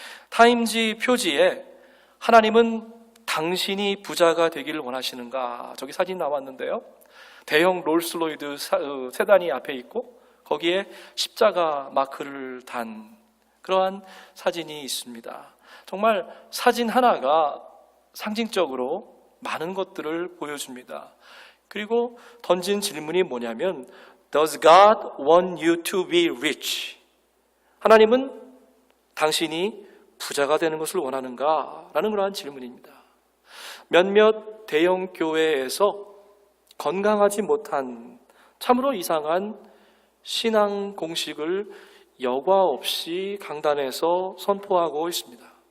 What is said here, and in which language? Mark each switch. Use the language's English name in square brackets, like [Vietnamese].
[Korean] 타임지 표지에 하나님은 당신이 부자가 되기를 원하시는가, 저기 사진 나왔는데요, 대형 롤스로이드 세단이 앞에 있고 거기에 십자가 마크를 단 그러한 사진이 있습니다. 정말 사진 하나가 상징적으로 많은 것들을 보여줍니다. 그리고 던진 질문이 뭐냐면 [English] Does God want you to be rich? [Korean] 하나님은 당신이 부자가 되는 것을 원하는가? 라는 그러한 질문입니다. 몇몇 대형 교회에서 건강하지 못한 참으로 이상한 신앙 공식을 여과 없이 강단에서 선포하고 있습니다.